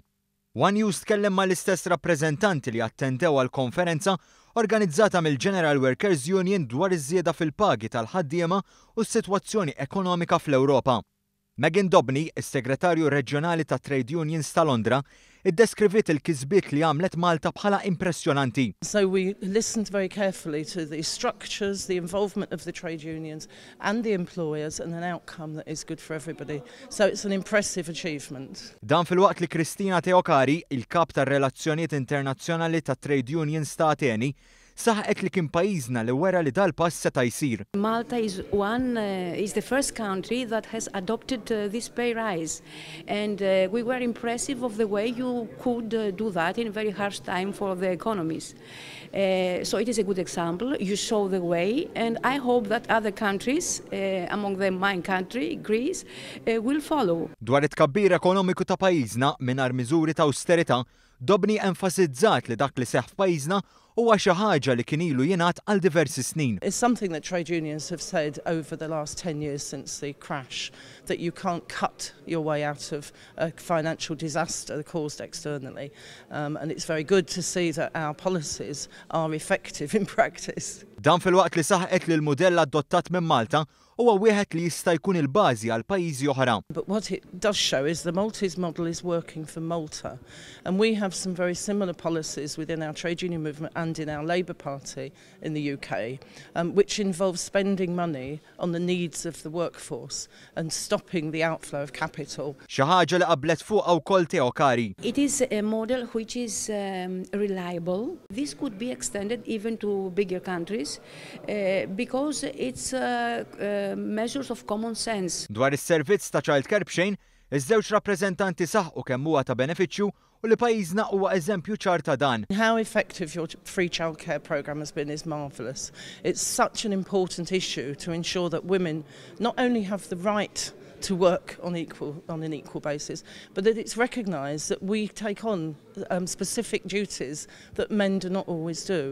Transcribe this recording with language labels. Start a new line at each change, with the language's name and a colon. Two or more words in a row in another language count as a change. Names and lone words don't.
Maltese: One News tkellem mal-istess rappreżentanti li attendew għall-konferenza organizzata mill-General Workers Union dwar iż-żieda fil-pagi tal-ħaddiema u s-sitwazzjoni ekonomika fl-Ewropa. Megan Dobney, is-Segretarju Reġjonali ta'
English: Trade Unions
Maltese: ta' Londra, iddeskrivit il-kisbiet li għamlet Malta bħala impressjonanti.
English: So we listened very carefully to the structures, the involvement of the trade unions and the employers and an outcome that is good for everybody. So it's an impressive achievement.
Maltese: Dan fil-waqt li Kristina Teokari, il-kap tar-relazzjonijiet internazzjonali ta'
English: Trade Unions
Maltese: ta' Ateni, saħqet li kien pajjiżna li wera li dal-pass seta' jsir.
English: Malta is the first country that has adopted this pay rise, and we were impressive of the way you could do that in a very harsh time for the economies. So it is a good example. You show the way, and I hope that other countries, among them my country, Greece, will follow.
Maltese: Dwar it-tkabbir ekonomiku ta' pajjiżna mingħajr miżuri ta' austerità, Dobni enfasizzat li dak li seħħ f'pajjiżna huwa xi ħaġa li kien ilu jingħad għal diversi snin.
English: It's something that trade unions have said over the last 10 years since the crash, that you can't cut your way out of a financial disaster caused externally. And it's very good to see that our policies are effective in practice.
Maltese: Dan fil-waqt li saħqet li l-mudell adottat minn Malta huwa wieħed li jista' jkun il-bażi għal pajjiżi oħra.
English: But what it does show is the Maltese model is working for Malta, and we have some very similar policies within our trade union movement and in our Labour Party in the UK, which involve spending money on the needs of the workforce and stopping the outflow of capital.
Maltese: Xi ħaġa li qablet fuqha wkoll Teokari.
English: It is a model which is reliable. This could be extended even to bigger countries because it's measures of common sense.
Maltese: Dwar is-servizz ta' childcare b'xejn, iż-żewġ rappreżentanti saħqu kemm huwa ta' benefiċċju u li pajjiżna huwa eżempju ċar ta' dan.
English: How effective your free childcare programme has been is marvellous. It's such an important issue to ensure that women not only have the right to work on an equal basis, but that it's recognised that we take on specific duties that men do not always do.